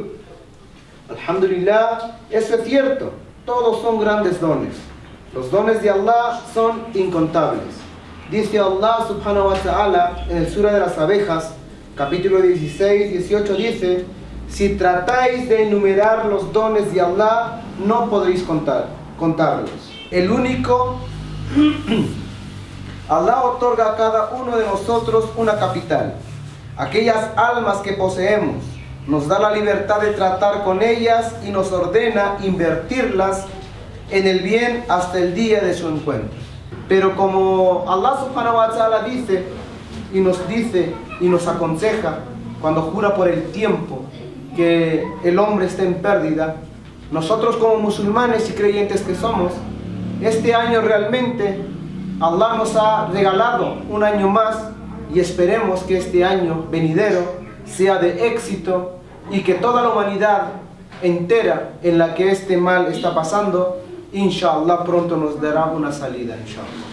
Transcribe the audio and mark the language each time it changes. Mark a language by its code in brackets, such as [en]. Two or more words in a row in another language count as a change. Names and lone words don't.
[es] Alhamdulillah, eso es cierto, todos son grandes dones. Los dones de Allah son incontables. Dice Allah [ar] سبحانه وتعالى [es] en el Surah de las Abejas, capítulo 16, 18, dice: si tratáis de enumerar los dones de Allah, no podréis contarlos. El único, Allah otorga a cada uno de nosotros una capital. Aquellas almas que poseemos, nos da la libertad de tratar con ellas y nos ordena invertirlas en el bien hasta el día de su encuentro. Pero como Allah [ar] سبحانه وتعالى [es] dice y nos aconseja cuando jura por el tiempo que el hombre está en pérdida, nosotros como musulmanes y creyentes que somos, este año realmente Allah nos ha regalado un año más y esperemos que este año venidero sea de éxito y que toda la humanidad entera en la que este mal está pasando, inshallah, pronto nos dará una salida, inshallah.